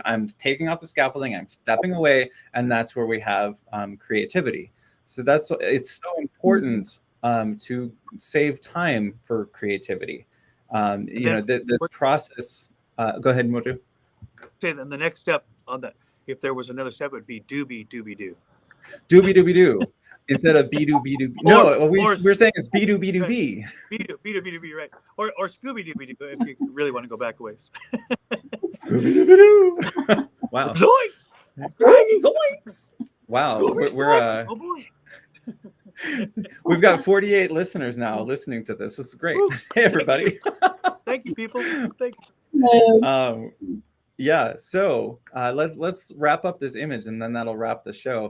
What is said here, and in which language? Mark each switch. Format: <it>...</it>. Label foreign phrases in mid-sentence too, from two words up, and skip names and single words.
<en>I'm taking off the scaffolding, I'm stepping away, and that's where we have creativity. So that's what it's so important to save time for creativity. You know, this process. Go ahead, Motu. Say then the next step on that, if there was another step, it would be doobie doobie doo. Doobie doobie doo. Instead of be doo be doo. No, we're saying it's be doo be doo be. Be doo be doo be doo be, right. Or Scooby Dooby Doo if you really want to go back a ways. Scooby Dooby Doo. Wow. Zoinks! Zoinks! Wow. We're oh boy. We've got 48 listeners now listening to this. This is great. Hey everybody. Thank you, people. Thank you. Yeah, so let's wrap up this image and then that'll wrap the show.</en>